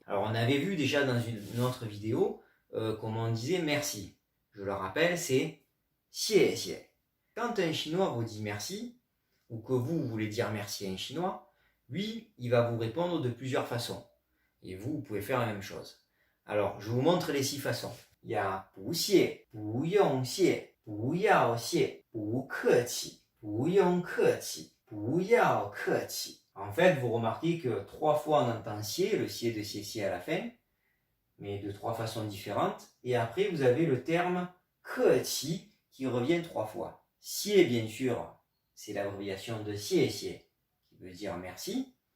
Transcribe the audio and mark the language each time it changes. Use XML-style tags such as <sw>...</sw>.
<fr>Alors, on avait vu déjà dans une autre vidéo comment on disait merci. Je le rappelle, c'est 谢谢. Quand un Chinois vous dit merci, ou que vous voulez dire merci à un Chinois, lui, il va vous répondre de plusieurs façons. Et vous pouvez faire la même chose. Alors, je vous montre les 6 façons.</fr> <zh>Il y a 不谢, 不用谢, 不要谢, 不客气, 不用客气, 不要客气.</zh> <fr>En fait, vous remarquez que 3 fois on entend xie, le xie de xie à la fin, mais de 3 façons différentes. Et après, vous avez le terme 客气 qui revient 3 fois. Xie, bien sûr, c'est l'abréviation de xie xie, qui veut dire merci.</fr>